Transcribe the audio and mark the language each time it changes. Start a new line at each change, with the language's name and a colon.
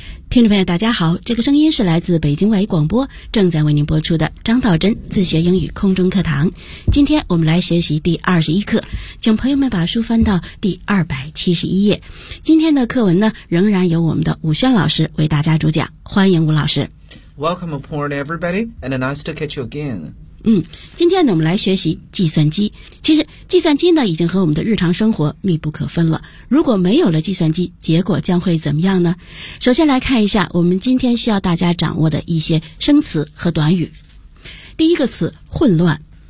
Chinese: 听众朋友大家好，这个声音是来自北京外语广播正在为您播出的张道真自学英语空中课堂。今天我们来学习第21课，请朋友们把书翻到第271页。今天的课文呢，仍然由我们的武轩老师为大家主讲，欢迎武老师。
English: Welcome aboard everybody and nice to catch you again。
Chinese: 今天呢我们来学习计算机。其实计算机呢已经和我们的日常生活密不可分了。如果没有了计算机，结果将会怎么样呢？首先来看一下我们今天需要大家掌握的一些生词和短语。第一个词，混乱。